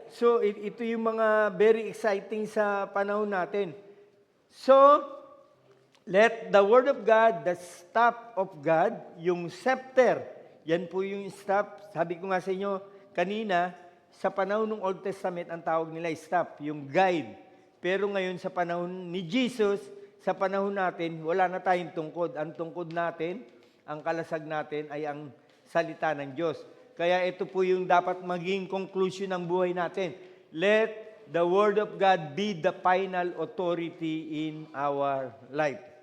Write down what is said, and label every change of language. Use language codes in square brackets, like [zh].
[tl] So, ito yung mga very exciting sa panahon natin. [en] So, let the Word of God, the staff of God, [tl] yung scepter, yan po yung staff. Sabi ko nga sa inyo kanina, sa panahon ng Old Testament, ang tawag nila staff, yung guide. Pero ngayon sa panahon ni Jesus, sa panahon natin, wala na tayong tungkod. Ang tungkod natin, ang kalasag natin ay ang salita ng Diyos. Kaya ito po yung dapat maging conclusion ng buhay natin. [en] Let the Word of God be the final authority in our life.